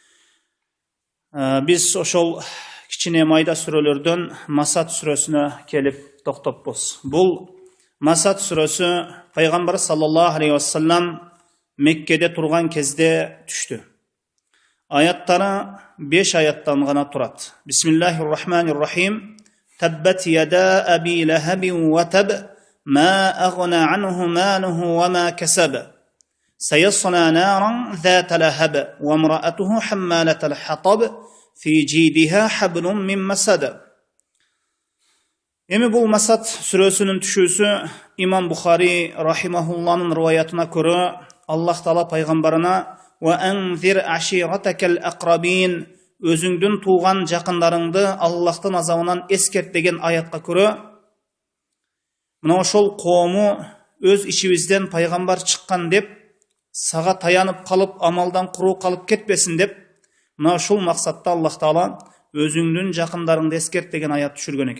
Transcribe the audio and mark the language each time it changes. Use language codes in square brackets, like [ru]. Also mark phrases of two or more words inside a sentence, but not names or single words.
[ky] Биз ошол кичине майда сүрөлөрдөн Масад сүрөсүнө келип токтоппуз. Бул Масад сүрөсү пайгамбар [ar] صلى الله عليه وسلم [ky] Меккеде турган кезде түштү. Аяттары 5 аяттан гана турат. [ar] بسم الله الرحمن الرحيم تبت يدا أبي لهب وتب ما أغنى عنه ماله وما كسب. Sayasla naran zata lahab wa imra'atuhu hammalatal hatab fi jidiha hablum min masad. [ky] Эми бул Масад сүрөсүнүн түшүүсү Имам Бухари рахимахулланын риваятына көрө Аллах Таала пайгамбарына [ar] وأنذر عشيرتك الأقربين [ky] өзүңдүн тууган жакындарыңды Аллахтын азабынан эскерт деген аятка көрө мына ошол коому өз ичибизден пайгамбар чыккан деп сага таянып калып амалдан куруу калып кетпесин деп мына ушул максатта Аллах Таала өзүңдүн жакындарыңды эскерт деген аят түшүргөн экен.